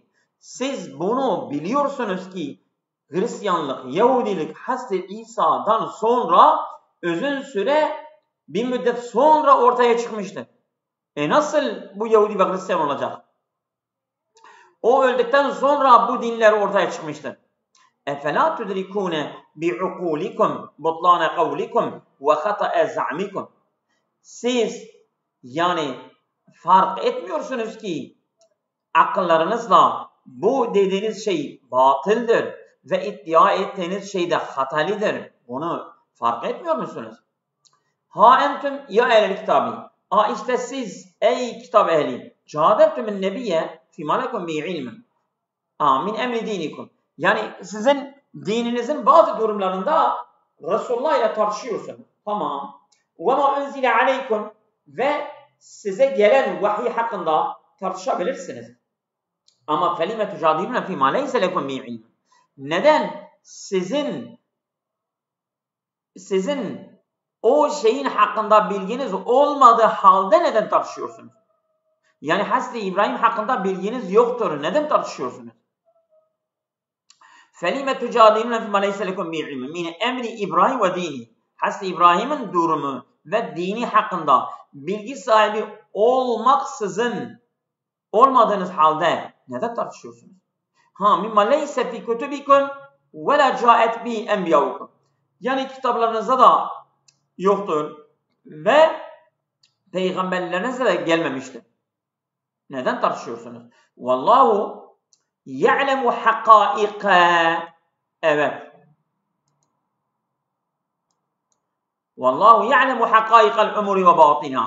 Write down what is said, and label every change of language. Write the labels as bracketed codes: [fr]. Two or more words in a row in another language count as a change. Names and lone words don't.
[tr] Siz bunu biliyorsunuz ki Hristiyanlık, Yahudilik Hazreti İsa'dan sonra uzun süre bir müddet sonra ortaya çıkmıştır. Nasıl bu Yahudi ve Hristiyan olacak? O öldükten sonra bu dinler ortaya çıkmıştır. [ar] اَفَلَا تُدْرِكُونَ بِعُقُولِكُمْ بُطْلَانَ قَوْلِكُمْ وَخَطَأَ زَعْمِكُمْ. [tr] Siz yani fark etmiyorsunuz ki akıllarınızla bu dediğiniz şey batıldır ve iddia ettiğiniz şey de hatalıdır. Bunu fark etmiyor musunuz? [ar] ها أنتم يا أهل الكتاب. [tr] İşte siz ey kitap ehli. [ar] جادلتم النبي فيما لكم به علم. من أمر دينكم. [tr] Yani sizin dininizin bazı durumlarında Resulullah ile tartışıyorsunuz. Tamam. [ar] وَمَا اُنْزِلَ عَلَيْكُمْ [tr] ve size gelen vahiy hakkında tartışabilirsiniz. [ar] Ama فَلِمَ تُجَادِلُونَ فِي مَا لَيْسَ لَكُمْ بِهِ عِلْمٍ. [tr] Neden sizin o şeyin hakkında bilginiz olmadığı halde neden tartışıyorsunuz? Yani Hazreti İbrahim hakkında bilginiz yoktur. Neden tartışıyorsunuz? [ar] فَلِمَ تُجَادِلُونَ فِي مَا لَيْسَ لَكُمْ بِهِ عِلْمٍ مِنْ اَمْرِ İbrahim ve dini. [tr] Hazreti İbrahim'in durumu ve dini hakkında bilgi sahibi olmadığınız halde neden tartışıyorsunuz? [ar] مِمَّا لَيْسَ فِي كُتُبِكُمْ وَلَا جَاءَتْ بِهِ اَنْبِيَاؤُكُمْ. [tr] Yani kitaplarınızda da yoktur ve peygamberlerinize de gelmemiştir. Neden tartışıyorsunuz? [ar] والله يعلم حقائق. [tr] Evet. [ar] والله يعلم حقائق الأمور و باطنها.